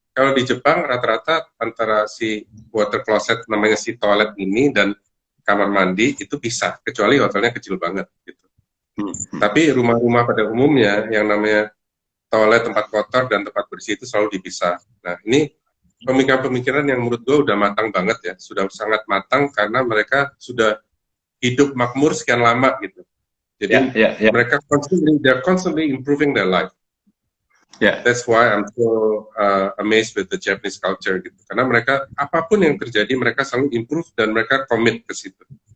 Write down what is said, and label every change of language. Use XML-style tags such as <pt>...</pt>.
<id>Kalau di Jepang rata-rata antara si water closet namanya si toilet ini dan kamar mandi itu pisah, kecuali hotelnya kecil banget gitu. Tapi rumah-rumah pada umumnya yang namanya toilet, tempat kotor dan tempat bersih itu selalu dipisah. Nah, ini pemikiran-pemikiran yang menurut gue udah matang banget ya, sudah sangat matang karena mereka sudah hidup makmur sekian lama gitu. Jadi mereka</id> <en>they're constantly improving their life. Yeah. That's why I'm so amazed with the Japanese culture gitu.</en> <id>Karena mereka apapun yang terjadi mereka selalu improve dan mereka commit ke situ.</id>